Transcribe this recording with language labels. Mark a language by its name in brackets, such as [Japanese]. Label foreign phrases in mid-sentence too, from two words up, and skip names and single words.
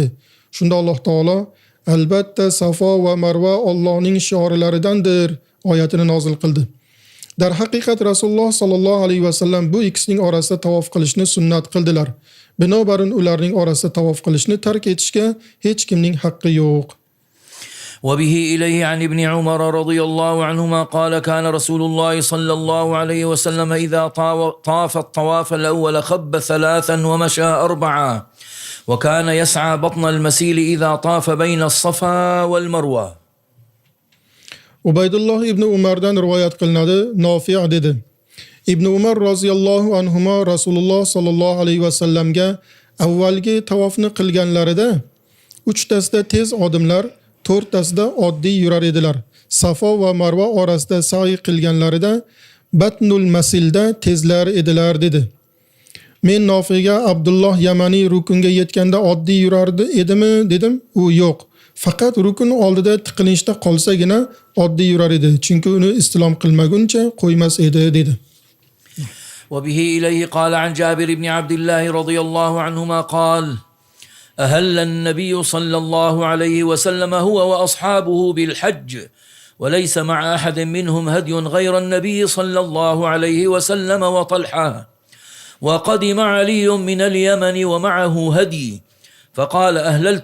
[Uzbek] Shunda Alloh taolo albatta Safo va Marva Allohning shiorlaridandir oyatini nozil qildi. Dar haqiqat Rasululloh [Arabic] صلى الله عليه وسلم [Uzbek] bu ikkisining orasida tavof qilishni sunnat qildilar. Binobarin ularning orasida tavof qilishni tark etishga hech kimning haqqi yo'q. [Arabic] وبه إليه عن ابن عمر رضي الله عنهما قال كان رسول الله صلى الله عليه وسلم إذا طاف الطواف الأول خب 3 ومشى 4 وكان يسعى بطن المسيل إذا طاف بين الصفا والمروة. [Uzbek] Ubaydulloh ibn Umardan rivoyat qilinadi, Nofi' dedi. Ibn Umar [Arabic] رضي الله عنهما [Uzbek] Rasululloh [Arabic] صلى الله عليه وسلم [Uzbek] avvalgi tavofni qilganlarida 3tasida tez odimlar, 4tasida oddiy yurar edilar. Safo va Marva orasida sa'i qilganlarida Batnul Masilda tezlar edilar dedi. Men Nofi'ga Abdulloh Yamani rukunga yetganda oddiy yurardi edimi dedim. U yo'q. Faqat rukun oldida tiqilinchda qolsagina oddiy yurar edi. Chunki uni istilom qilmaguncha qo'ymas edi dedi. [Arabic] وبه إليه قال عن جابر بن عبد الله رضي الله عنهما قال أهل النبي صلى الله عليه وسلم هو وأصحابه بالحج وليس مع أحد منهم هدي غير النبي صلى الله عليه وسلم وطلحة وقدم علي من اليمن ومعه هدي فقال أهللت